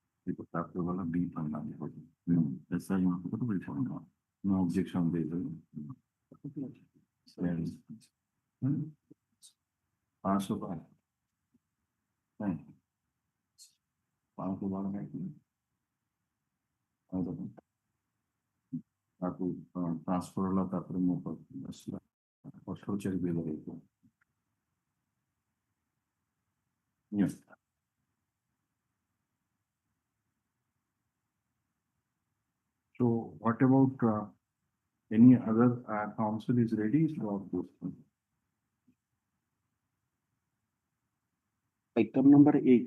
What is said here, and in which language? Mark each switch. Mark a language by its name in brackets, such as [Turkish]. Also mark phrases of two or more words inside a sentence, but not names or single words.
[Odia] ତାପରେ ଗଲା B ଫାଇନାଲ SI [English] no objection [Odia] ଦେଇଦେବେ 512 ନାଇଁ 512 ନାଇଁ ତାକୁ ଟ୍ରାନ୍ସଫର ହେଲା ତାପରେ ମୋ ପାଖକୁ ଆସିଲା 18 ବିଲ୍ ହେଇଥିଲା। [English] Yes. So what about any other council is ready for this one? Item number 8.